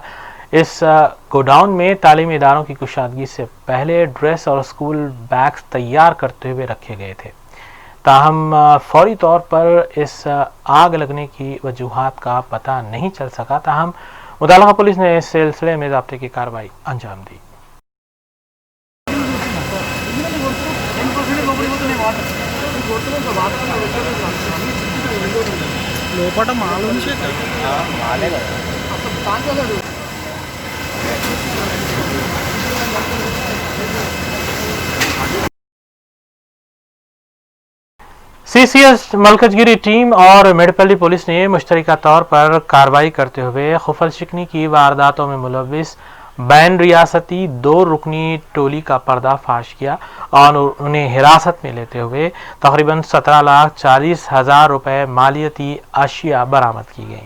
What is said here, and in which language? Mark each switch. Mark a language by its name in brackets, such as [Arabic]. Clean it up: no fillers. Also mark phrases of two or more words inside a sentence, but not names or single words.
[Urdu] اس گوڈاؤن میں تعلیمی اداروں کی کشادگی سے پہلے ڈریس اور اسکول بیگز تیار کرتے ہوئے رکھے گئے تھے، تاہم فوری طور پر اس آگ لگنے کی وجوہات کا پتہ نہیں چل سکا، تاہم متعلقہ پولیس نے اس سلسلے میں ضابطے کی کارروائی انجام دی۔ [Telugu] లోపట మాల ఉంచే మాలే కదా [Urdu] سی سی ایس ملکجگیری ٹیم اور میڈپلی پولیس نے مشترکہ طور پر کارروائی کرتے ہوئے خفل شکنی کی وارداتوں میں ملوث بین ریاستی 2 رکنی ٹولی کا پردہ فاش کیا اور انہیں حراست میں لیتے ہوئے تقریباً 17,40,000 روپے مالیتی اشیاء برآمد کی گئیں۔